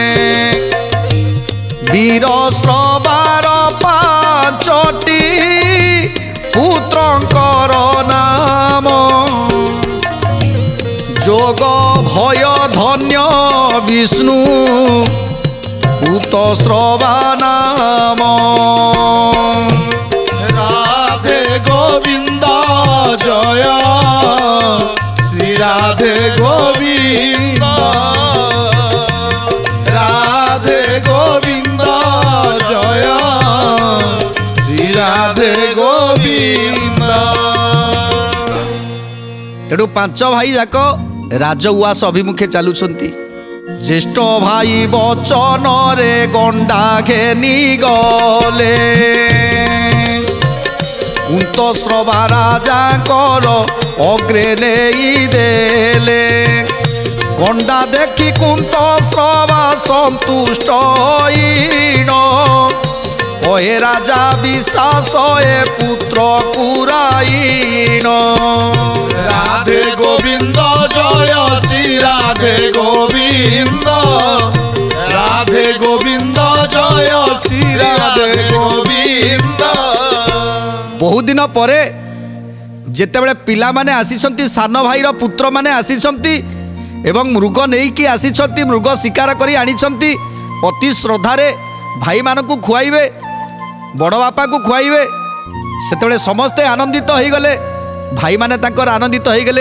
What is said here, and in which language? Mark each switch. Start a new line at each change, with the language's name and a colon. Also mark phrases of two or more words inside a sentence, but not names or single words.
Odia: ବୀରଶ୍ରବାର 5ଟି ପୁତ୍ରଙ୍କର ନାମ, ଯୋଗ ଭୟ ଧନ୍ୟ ବିଷ୍ଣୁ ପୁତଶ୍ରବା ନାମ। ରାଧେ ଗୋବିନ୍ଦ ଜୟ ଶ୍ରୀ ରାଧେ ଗୋବିନ୍ଦ, ରାଧେ ଗୋବିନ୍ଦ ଜୟ ଶ୍ରୀ ରାଧେ ଗୋବିନ୍ଦ। ତେଣୁ 5 ଭାଇ ଯାକ ରାଜ ଉଆସ ଅଭିମୁଖେ ଚାଲୁଛନ୍ତି। ଜ୍ୟେଷ୍ଠ ଭାଇ ବଚନରେ ଗଣ୍ଡା ଘେନି ଗଲେ, କୁନ୍ତଶ୍ରବା ରାଜାଙ୍କର ଅଗ୍ରେ ନେଇ ଦେଲେ। ଗଣ୍ଡା ଦେଖି କୁନ୍ତଶ୍ରବା ସନ୍ତୁଷ୍ଟ ହୋଇଣ, କହେ ରାଜା ବିଶ୍ୱାସ ଏ ପୁତ୍ର କୁରାଇଣ। ରାଧେ ଗୋବିନ୍ଦ ଜୟ ଶ୍ରୀ ରାଧେ ଗୋବିନ୍ଦ, ରାଧେ ଗୋବିନ୍ଦ ଜୟ ଶ୍ରୀ ରାଧେ ଗୋବିନ୍ଦ। ବହୁ ଦିନ ପରେ যেତେବେଳେ ପିଲାମାନେ ଆସିଛନ୍ତି, ସାନ ଭାଇର ପୁତ୍ରମାନେ ଆସିଛନ୍ତି ଏବଂ ମୃଗ ନେଇକି ଆସିଛନ୍ତି, ମୃଗ ଶିକାର କରି ଆଣିଛନ୍ତି, ଅତି ଶ୍ରଦ୍ଧାରେ ଭାଇମାନଙ୍କୁ ଖୁଆଇବେ, ବଡ଼ ବାପାକୁ ଖୁଆଇବେ। ସେତେବେଳେ ସମସ୍ତେ ଆନନ୍ଦିତ ହୋଇଗଲେ, ଭାଇମାନେ ତାଙ୍କର ଆନନ୍ଦିତ ହୋଇଗଲେ।